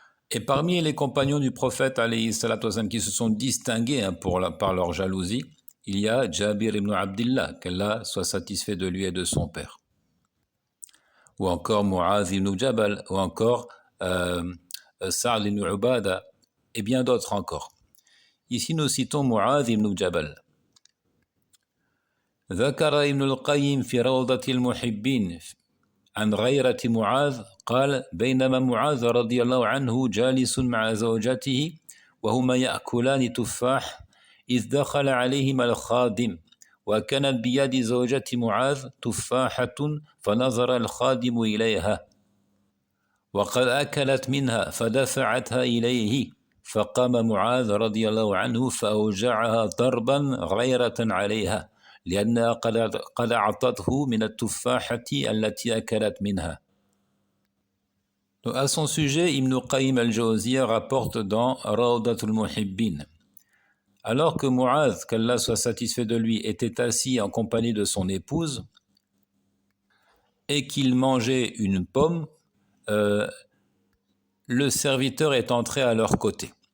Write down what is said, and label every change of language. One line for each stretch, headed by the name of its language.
French: Et parmi les compagnons du prophète
Arabic: alayhi salatu wasallam,
French: qui se sont distingués par leur jalousie, il y a Jabir ibn Abdillah, qu'Allah soit satisfait de lui et de son père. Ou encore Mu'adh ibn Jabal, ou encore Sa'd ibn Ubada, et bien d'autres encore. Ici nous citons Mu'adh ibn Jabal.
Arabic: ذكر ابن القيم في روضة المحبين عن غيرة معاذ قال بينما معاذ رضي الله عنه جالس مع زوجته وهما يأكلان تفاح إذ دخل عليهما الخادم وكانت بيد زوجة معاذ تفاحة فنظر الخادم إليها وقد أكلت منها فدفعتها إليه فقام معاذ رضي الله عنه فأوجعها ضربا غيرة عليها لأنها قد أعطته من التفاحة التي أكلت منها.
French: Donc, à son sujet, Ibn Qayyim al-Jawziyya rapporte dans Rawdatul Muhibbin. Alors que Mu'adh, qu'Allah soit satisfait de lui, était assis en compagnie de son épouse et qu'il mangeait une pomme, le serviteur est entré à leur côté.